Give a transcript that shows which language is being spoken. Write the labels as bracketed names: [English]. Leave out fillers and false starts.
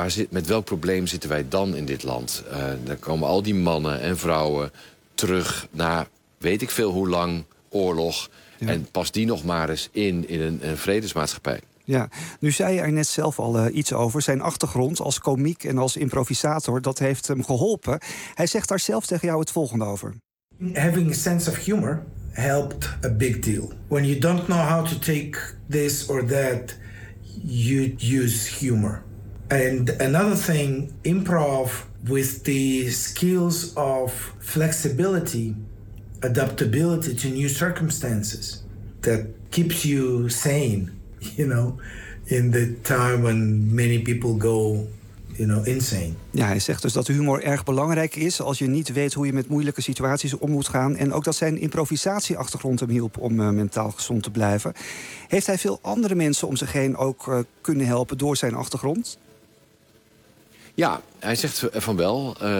[Dutch] Met welk probleem zitten wij dan in dit land? Dan komen al die mannen en vrouwen terug na weet ik veel hoe lang oorlog. Ja. En pas die nog maar eens in een vredesmaatschappij. Ja, nu zei je er net zelf al iets over. Zijn achtergrond als komiek en als improvisator, dat heeft hem geholpen. Hij zegt daar zelf tegen jou het volgende over. [English] Having a sense of humor helped a big deal. When you don't know how to take this or that, you use humor. And another thing, improv with the skills of flexibility, adaptability to new circumstances that keeps you sane, in the time when many people go you know, insane. [Dutch] Ja, hij zegt dus dat humor erg belangrijk is als je niet weet hoe je met moeilijke situaties om moet gaan. En ook dat zijn improvisatieachtergrond hem hielp om mentaal gezond te blijven. Heeft hij veel andere mensen om zich heen ook kunnen helpen door zijn achtergrond? Ja, hij zegt van wel.